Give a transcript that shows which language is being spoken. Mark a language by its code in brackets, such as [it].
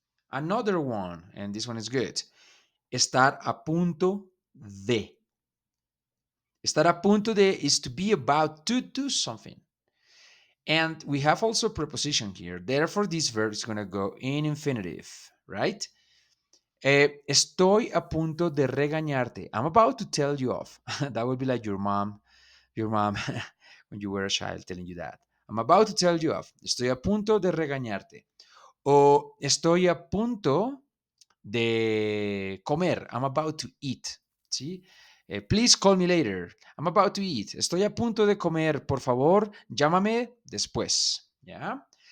[en] Another one, and this one is good. Estar a punto de. Estar a punto de is to be about to do something. And we have also preposition here. Therefore, this verb is going to go in infinitive, right? [es] Estoy a punto de regañarte. [en] I'm about to tell you off. That would be like your mom when you were a child telling you that. I'm about to tell you off. [es] Estoy a punto de regañarte. O estoy a punto de comer. [en] I'm about to eat. ¿Sí? Please call me later. I'm about to eat. [es] Estoy a punto de comer. Por favor, llámame después. ¿Ya?